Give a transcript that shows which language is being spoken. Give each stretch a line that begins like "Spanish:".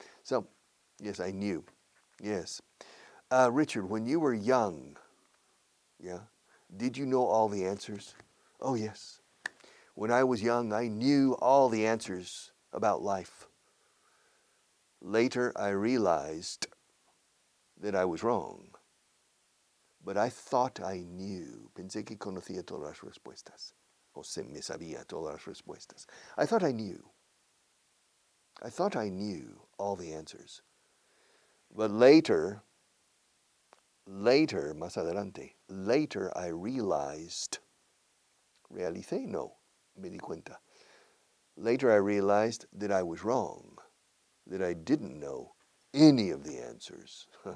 English: So, yes, I knew. Yes. Richard, when you were young, yeah, did you know all the answers? Oh, yes. When I was young, I knew all the answers about life. Later, I realized that I was wrong. But I thought I knew.
Spanish: Pensé que conocía todas las respuestas. O se me sabía todas las respuestas.
English: I thought I knew. I thought I knew all the answers. But later,
Spanish: más adelante,
English: later I realized,
Spanish: realicé, no, me di cuenta.
English: Later I realized that I was wrong, that I didn't know any of the answers.